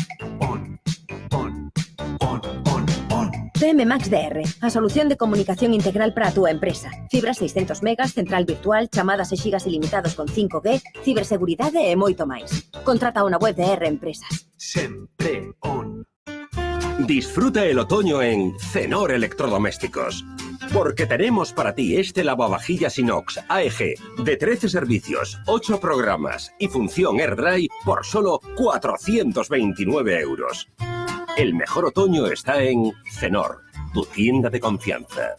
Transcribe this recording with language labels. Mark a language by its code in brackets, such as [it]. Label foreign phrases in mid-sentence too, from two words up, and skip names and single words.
[gl] CM Max DR, a solución de comunicación integral para a túa empresa. Fibra 600 megas, central virtual, chamadas e xigas ilimitados con 5G, ciberseguridade e moito máis. Contrata unha web de R Empresas. Sempre on. [es] Disfruta el otoño en Cenor Electrodomésticos. Porque tenemos para ti este lavavajillas inox AEG de 13 servicios, 8 programas y función AirDry por solo 429 €. El mejor otoño está en Cenor, tu tienda de confianza.